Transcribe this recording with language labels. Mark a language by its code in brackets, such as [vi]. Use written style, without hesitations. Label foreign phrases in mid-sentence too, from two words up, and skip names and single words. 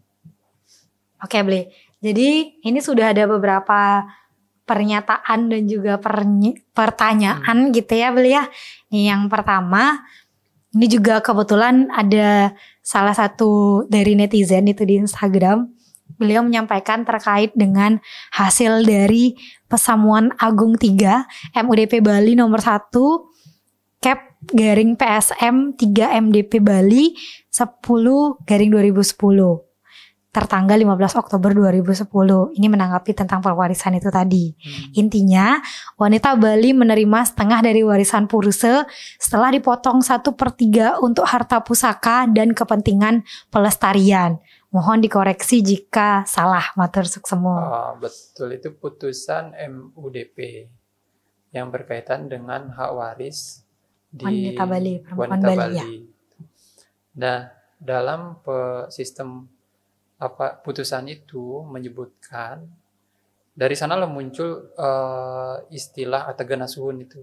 [id] Oke, Bli, jadi ini sudah ada beberapa pernyataan dan juga pertanyaan gitu ya, Bli ya. Nih, yang pertama, ini juga kebetulan ada salah satu dari netizen itu di Instagram. Beliau menyampaikan terkait dengan hasil dari Pesamuan Agung 3 MUDP Bali nomor 1 Cap garing PSM 3 MDP Bali 10 garing 2010 tertanggal 15 Oktober 2010. Ini menanggapi tentang pewarisan itu tadi. Intinya, wanita Bali menerima setengah dari warisan Puruse setelah dipotong 1/3 untuk harta pusaka dan kepentingan pelestarian. Mohon dikoreksi jika salah, [ban] matur suksemo. [id] Betul, itu putusan MUDP yang berkaitan dengan hak waris di wanita Bali, perempuan wanita Bali. Ya. Nah, dalam sistem putusan itu menyebutkan, dari sanalah muncul istilah Ategan Asuhun itu.